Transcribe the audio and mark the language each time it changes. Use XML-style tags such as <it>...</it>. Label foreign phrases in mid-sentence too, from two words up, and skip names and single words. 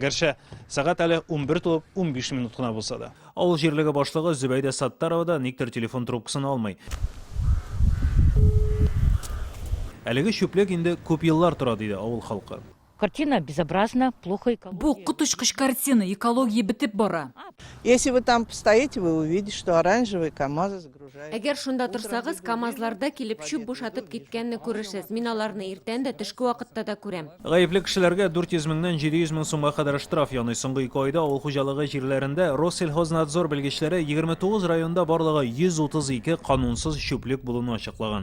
<tt>Гәрчә сәгать әле 11 тулып 15 минут кына булса да. Авыл җирлеге башлыгы Зөбәйдә Саттарова да никтер телефон трубкасын алмый. Әлеге чүплек инде күп еллар тора диде авыл халкы.</tt> <ru>Картина безобразна, плохо экология.</ru> <tt>Бу кутышкыш картина, экология бетеп бара.</tt> <ru>Если вы там постоите, вы увидите, что оранжевые КАМАЗы загружают.</ru> <tt>Әгәр шунда торсагыз, КАМАЗларда килеп чүп бушатып киткәнне күрерсез. Мин аларны иртән дә төшке вакытта да күрәм. Гаепле кешеләргә 400 меңнән 700 мең сумга кадәр штраф яный. Соңгы 2 айда авыл хуҗалыгы җирләрендә Россельхознадзор белгечләре 29 районда барлыгы 132 канунсыз чүплек булуны ачыклаган.</tt>